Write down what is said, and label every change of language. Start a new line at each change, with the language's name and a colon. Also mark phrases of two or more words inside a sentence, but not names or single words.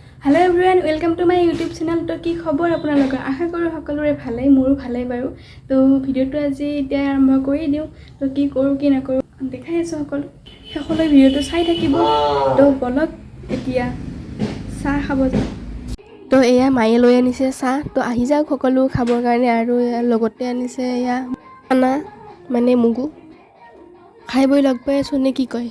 English: hello everyone welcome to my YouTube channel.
Assamese: তো কি খবৰ আপোনালোকৰ
Hindi: आशा करूँ
Assamese: সকলোৰে ভালেই মোৰো ভালেই বাৰু। তো ভিডিওটো আজি এতিয়া আৰম্ভ কৰি দিওঁ। তো কি কৰোঁ কি নকৰোঁ দেখাই আছোঁ সকলোৱে ভিডিওটো চাই থাকিব। তো বলক এতিয়া চাহ খাব যাওঁ। তো এয়া মায়ে লৈ আনিছে চাহ। তো আহি যাওক সকলো খাবৰ কাৰণে আৰু লগতে আনিছে এয়া খানা মানে মুগু খাই বৈ লগ পাই আছোঁ নে কি কয়।